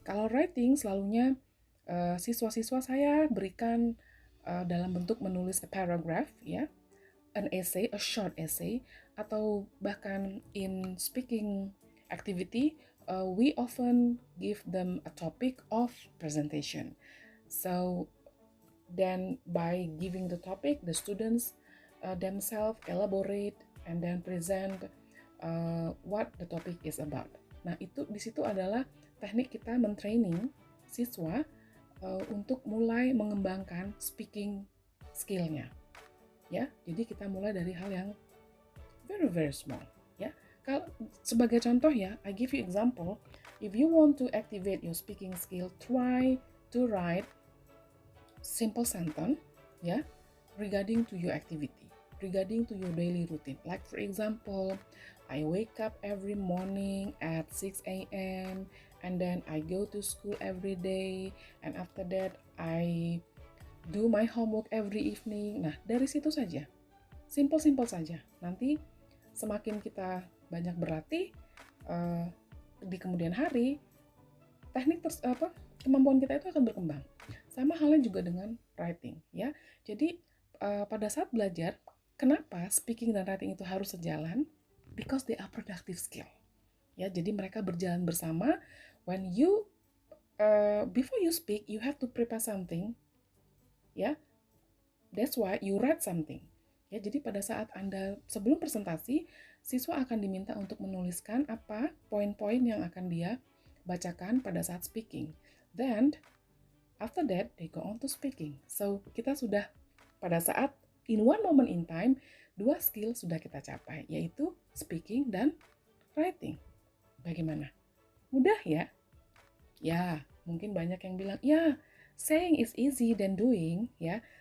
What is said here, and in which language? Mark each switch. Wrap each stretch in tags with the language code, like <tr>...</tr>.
<id>Kalau writing selalunya siswa-siswa saya berikan dalam bentuk menulis</id> <en>a paragraph, ya, an essay, a short essay,</en> <id>atau bahkan</id> <en>in speaking activity, we often give them a topic of presentation. So then by giving the topic, the students themselves elaborate and then present what the topic is about.</en> <id>Nah, itu di situ adalah teknik kita mentraining siswa untuk mulai mengembangkan speaking skill-nya. Ya, jadi kita mulai dari hal yang</id> <en>very very small,</en> <id>ya. Kalau sebagai contoh, ya,</id> <en>I give you example. If you want to activate your speaking skill, try to write simple sentence, ya, regarding to your activity, regarding to your daily routine. Like for example, I wake up every morning at 6 a.m. and then I go to school every day, and after that I do my homework every evening.</en> <id>Nah, dari situ saja, simple saja. Nanti semakin kita banyak berlatih di kemudian hari, kemampuan kita itu akan berkembang. Sama halnya juga dengan writing, ya. Jadi pada saat belajar, kenapa speaking dan writing itu harus sejalan?</id> <en>Because they are productive skill.</en> <id>Ya, jadi mereka berjalan bersama.</id> <en>When you before you speak, you have to prepare something. Ya, that's why you write something.</en> <id>Ya, jadi pada saat Anda sebelum presentasi, siswa akan diminta untuk menuliskan apa poin-poin yang akan dia bacakan pada saat speaking.</id> <en>Then after that they go on to speaking.</en> <id>So kita sudah pada saat</id> <en>in one moment in time,</en> <id>dua skill sudah kita capai, yaitu speaking dan writing. Bagaimana? Mudah ya? Ya, mungkin banyak yang bilang, ya,</id> <en>saying is easy than doing,</en> <id>ya.</id>